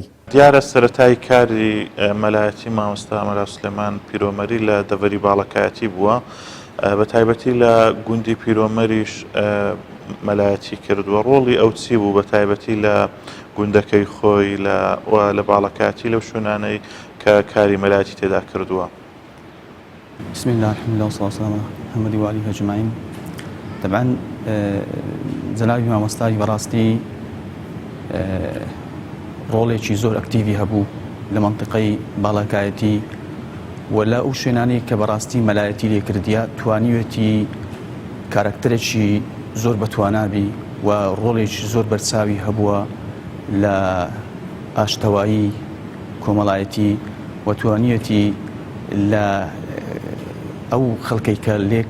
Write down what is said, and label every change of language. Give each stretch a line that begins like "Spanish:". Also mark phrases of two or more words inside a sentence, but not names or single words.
Central Kurdish: دیارە سەرەتای کاری مەلایەتی مامۆستا ئەمەلا سلێمان پیرۆمەری لە دەڤەری باڵەکایەتی بووە بە تایبەتی لە گوندی پیرۆمەریش مەلایەتی کردووە ڕۆڵی ئەو چی بوو بە تایبەتی لە گوندەکەی خۆی لە باڵەکایەتی لەو شوێنانەی کە کاری مەلایەتی تێدا کردووە
Arabic: بسم الله الحمد لله والصلاة والسلام على محمد وآله أجمعين طبعا
Central Kurdish: جنابی مامۆستای بەڕاستی ڕۆڵێکی زۆر ئەکتیڤی هەبوو لە مەنتیقەی باڵەکایەتی و لە ئەو شوێنانەی کە بەڕاستی مەلایەتی لێکردیە توانیوێتی کارکتەرێکی زۆر بەتوانابی و ڕۆڵێکی زۆر بەرچاوی هەبووە لە ئاشتەوایی کۆمەڵایەتی و توانیوێتی لە ئەو خەڵکەی کە لێک